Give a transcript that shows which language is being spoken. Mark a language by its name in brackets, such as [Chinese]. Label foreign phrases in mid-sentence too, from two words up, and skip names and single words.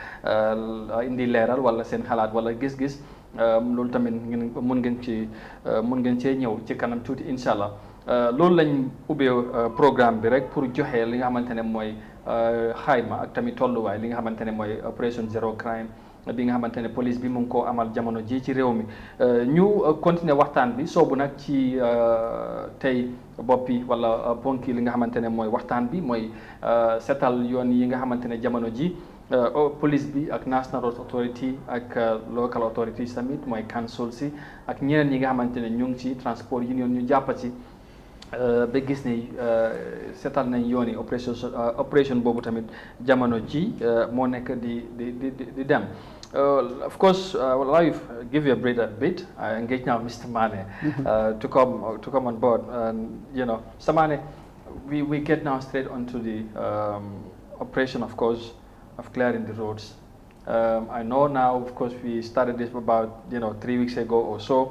[Wolof] a indi leeral wala seen xalaat wala gis-gis loolu tamit mun ngeen cee ñëw ci kanam tuuti [Arabic] إن شاء الله [Wolof] loolu lañ ubbee programme bi rek pour joxe li nga xamante ne mooy xayma ak tamit tolluwaay li nga xamante ne mooy [French] opération zéro crime [Wolof] bi nga xamante ne police bi mu ngi koo amal jamono ji ci réew mi ñu continuer waxtaan bi soobu nag ci tey boppi wala ponki li nga xamante ne mooy waxtaan bi mooy setal yoon yi nga xamante ne jamono ji police bi ak [English] national road authority [Wolof] ak [English] local authorities [Wolof] tamit mooy council si ak ñeneen ñi nga xamante ne ñu ngi ci [English] transport union [Wolof] ñu jàppa ci ba gis ni seetal nañ yoon yi opération boobu tamit jamono ji moo nekk di dem [English] of course allow you give you a bit I engage now Mr. Mane to come on board and Mr. Mane we get now straight onto the operation of course of clearing the roads. I know now, of course, we started this about 3 weeks ago or so.